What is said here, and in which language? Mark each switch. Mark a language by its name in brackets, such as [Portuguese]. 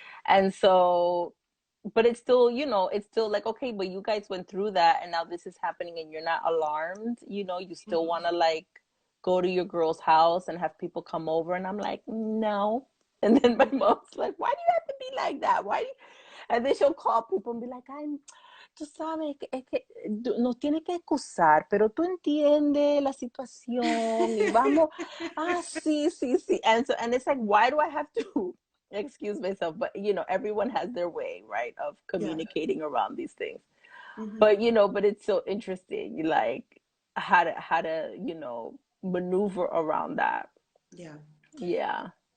[English] And so, but it's still, it's still like, okay, but you guys went through that and now this is happening and you're not alarmed. You still want mm, to like go to your girl's house and have people come over. And I'm like, no. And then my mom's like, why do you have to be like that? Why do you? And then she'll call people and be like, [Spanish] tú sabes, es que nos tiene que excusar, pero tú entiendes la situación y vamos, sí, sí, sí. [English] And so, and it's like, why do I have to excuse myself? But, everyone has their way, right, of yeah, communicating around these things. mm-hmm, But, but it's so interesting, like, how to, maneuver around that. yeah. Yeah.